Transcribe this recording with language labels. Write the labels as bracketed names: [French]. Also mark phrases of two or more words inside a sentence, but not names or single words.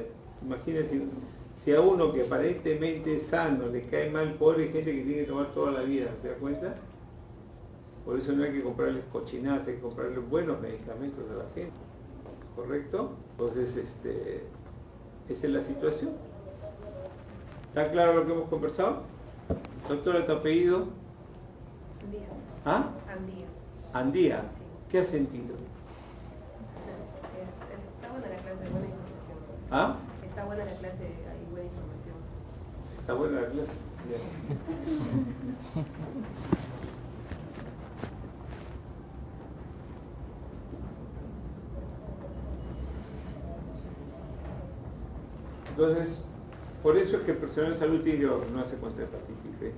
[Spanish] Imagínense, si a uno que aparentemente es sano le cae mal, pobre gente que tiene que tomar toda la vida, ¿se da cuenta? Por eso no hay que comprarles cochinadas, hay que comprarles buenos medicamentos a la gente. ¿Correcto? Entonces, esa es la situación. ¿Está claro lo que hemos conversado? Doctora, ¿tu apellido? Andía. ¿Ah? Andía. Andía. Sí. ¿Qué has sentido? Está buena la clase, buena información. ¿Ah? Está buena la clase, hay buena información. Está buena la clase. Bien. Entonces, por eso es que el personal de salud tiene que vacunarse contra hepatitis B.